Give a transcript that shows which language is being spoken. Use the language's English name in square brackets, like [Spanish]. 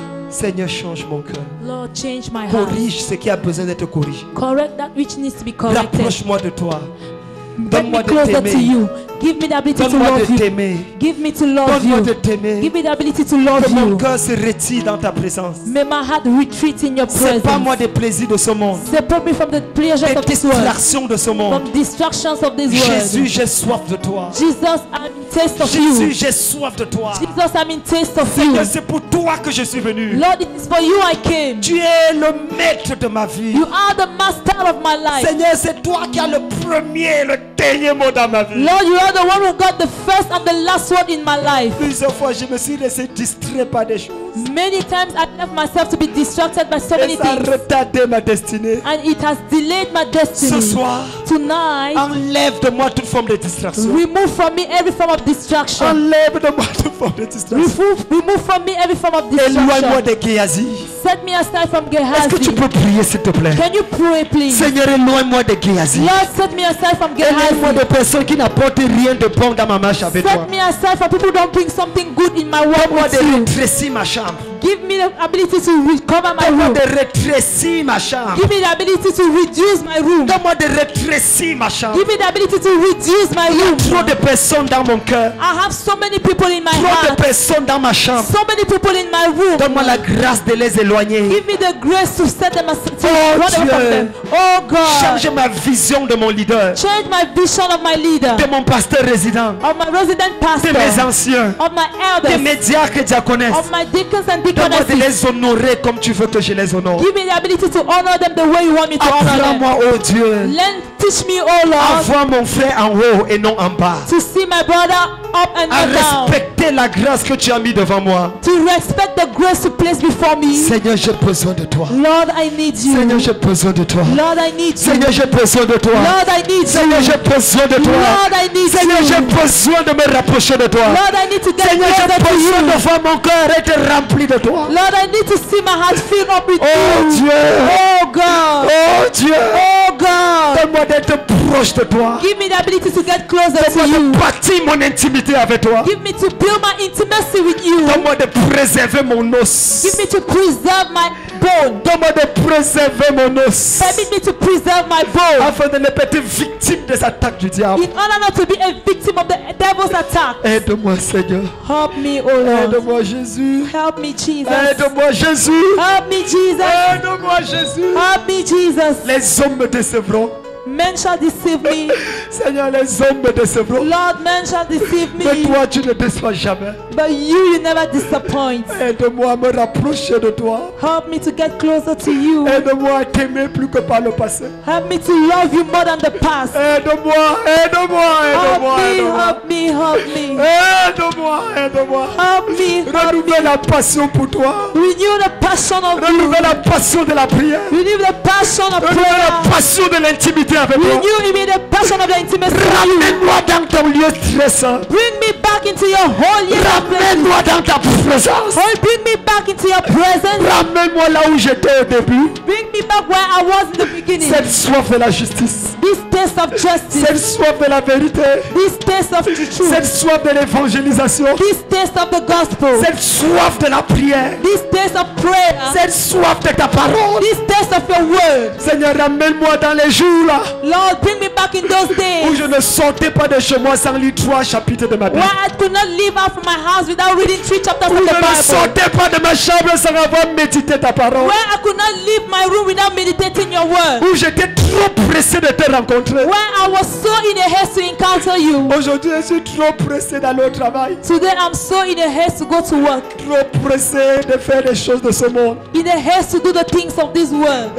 [French] Seigneur, change mon cœur. [English] Lord, change my heart. [French] Corrige ce qui a besoin d'être corrigé. [English] Correct that which needs to be corrected. [French] Rapproche-moi de toi. [English] Bring me [French] Donne-moi de [English] closer to [French] t'aimer. [English] you. Give me the ability to [French] Donne-moi [English] love [French] de [English] you. [French] t'aimer. [English] Give me to love [French] Donne-moi de [English] you. [French] t'aimer. [English] Give me the ability to love [French] Que mon [English] you. [French] cœur se retire dans ta présence. [English] May my heart retreat in your [French] C'est pas moi [English] presence. [French] des plaisirs de ce monde, [English] Separate me from the pleasures [French] des [English] of this world, [French] distractions de ce monde. [English] from distractions of this [French] Jésus, [English] world. [French] j'ai soif de toi. [English] Jesus, I'm in taste of [French] Jésus, [English] you. [French] j'ai soif de toi. [English] Jesus, I'm in taste of you. [French] Seigneur, c'est pour toi que je suis venu. [English] Lord, it is for you I came. [French] Tu es le maître de ma vie. [English] You are the master of my life. [French] Seigneur, c'est toi qui as le premier et le dernier mot dans ma vie. [English] Lord, you are the one who got the first and the last word in my life. [French] Plusieurs fois, je me suis laissé distraire par des choses. [English] Many times I left myself to be distracted by so many [French] Et ça a [English] things. [French] retardé ma destinée. [English] And it has delayed my [French] Ce [English] destiny. [French] soir, [English] Tonight, [French] enlève de moi toute forme de distraction. [English] remove from me every form of distraction. [French] Enlève de moi toute forme de distraction. [English] Remove from me every form of [French] Éloigne-moi [English] distraction. [French] de Géasi. [English] Set me aside from [French] Est-ce que tu [English] Gehazi. [French] peux prier, s'il te plaît? [English] Can you pray, please? [French] Seigneur, éloigne-moi de Géasi. [English] Lord, set me aside from [French] Éloigne-moi de [English] Gehazi. [French] personnes qui n'apportent rien de bon dans ma marche avec toi. [English] Set me aside from people who don't bring something good in my work [French] Donne-moi [English] with [French] de [English] you. [French] rétrécir ma chambre. [English] Give me the ability to recover my [French] Donne-moi [English] room. [French] de rétrécir ma chambre. [English] Give me the ability to reduce my room. [French] Donne-moi de rétrécir ma chambre. [English] Give me the ability to reduce my [French] Il y a [English] room. [French] trop de personnes dans mon cœur. [English] I have so many people in my [French] Trop de [English] heart. [French] personnes dans ma chambre. [English] So many people in my room. [French] Donne-moi la grâce de les éloigner. [English] Give me the grace to set them aside. To Oh, run away from [French] Dieu. [English] them. Oh God. [French] Change ma vision de mon leader, [English] Change my vision of my leader. [French] de mon pasteur résident, [English] Of my resident [French] de [English] pastor. [French] mes anciens, [English] Of my [French] de [English] elders. [French] mes diacres et diaconesses. [English] Of my deacons and [French] Donne-moi de [English] deaconesses. [French] les honorer comme tu veux que je les honore. [English] Give me the ability to honor them the way you want me to honor them. [French] Apprends-moi, oh Dieu, [English] Teach me, oh [French] à [English] Lord, [French] voir mon frère en haut et non en bas. [English] to see my brother up and [French] À [English] not down. [French] respecter la grâce que tu as mis devant moi. [English] To respect the grace you place before me. [French] Seigneur, j'ai besoin de toi. [English] Lord, I need you. [French] Seigneur, j'ai besoin de toi. [English] Lord, I need you. [French] Seigneur, j'ai besoin de toi. [English] Lord, I need [French] Seigneur, [English] you. [French] j'ai besoin de toi. [English] Lord, I need [French] Seigneur, j'ai [English] you. [French] besoin de me rapprocher de toi. [English] Lord, I need to get [French] Seigneur, j'ai [English] closer to [French] besoin de [English] you. [French] voir mon cœur être rempli de toi. [English] Lord, I need to see my heart filled up with [French] Oh [English] you. [French] Dieu. [English] Oh God. [French] Oh Dieu. [English] Oh God. [French] Donne-moi d'être proche de toi. [English] Give me the ability to get closer to [French] Donne-moi [English] you. [French] de bâtir mon intimité avec toi. [English] Give me to build my intimacy with you. [French] Donne-moi de préserver mon os. [English] Give me to preserve my bone. [French] Donne-moi de préserver mon os. [English] Permit me to preserve my bone. [French] Afin de ne pas être victime des attaques du diable. [English] In order not to be a victim of the devil's attack. [French] Aide-moi, Seigneur. [English] Help me, oh Lord. [French] Aide-moi, Jésus. [English] Help me, Jesus. [French] Aide-moi, Jésus. [English] Help me, Jesus. [French] Aide-moi, Jésus. [English] Help me, Jesus. [French] Les hommes me décevront. [English] Men shall deceive me. [French] Seigneur, les hommes me décevront. [English] Lord, men shall deceive [French] Mais [English] me. [French] toi, tu ne déçois jamais. [English] But you never disappoint. [French] Aide-moi à me rapprocher de toi. [English] Help me to get closer to you. [French] Aide-moi à t'aimer plus que par le passé. [English] Help me to love you more than the past. [French] Aide-moi, aide-moi, aide-moi, aide-moi. [English] Help me, help me. [French] Aide-moi, aide-moi. [English] Help me, help [French] Renouvelle [English] me. [French] la passion pour toi. [English] Renew the passion of you. [French] Renouvelle la passion de la prière. [English] Renew the passion of [French] Renouvelle la [English] prayer. [French] passion de l'intimité avec toi. [English] Renew in me the passion of the intimacy with you. [French] Ramène-moi dans ton lieu stressant. [English] Bring me back into your holy place. [French] Ramène-moi dans ta présence. [English] Oh, bring me back into your presence. [French] Ramène-moi là où j'étais au début. [English] Bring me back where I was in the beginning. [French] Cette soif de la justice. [English] This taste of justice. [French] Cette soif de la vérité. [English] This taste of the truth. [French] Cette soif de l'évangélisation. [English] This taste of the gospel. [French] Cette soif de la prière. [English] This taste of prayer. [French] Cette soif de ta parole. [English] This taste of your word. [French] Seigneur, ramène-moi dans les jours là [English] Lord, bring me back in those [French] où [English] days [French] je ne sortais pas de chez moi sans lire 3 chapitres de ma Bible. [English] where I could not leave out from my house without reading 3 chapters [French] Où [English] of [French] je [English] the [French] ne [English] Bible. [French] sortais pas de ma chambre sans avoir médité ta parole. [English] Where I could not leave my room without meditating your word. [French] Où j'étais trop pressé de te rencontrer. [English] Where I was so in a haste to encounter you. [French] Aujourd'hui, je suis trop pressé d'aller au travail. [English] Today I'm so in a haste to go to work. [French] Trop pressé de faire les choses de ce monde. [English] In a haste to do the things of this world.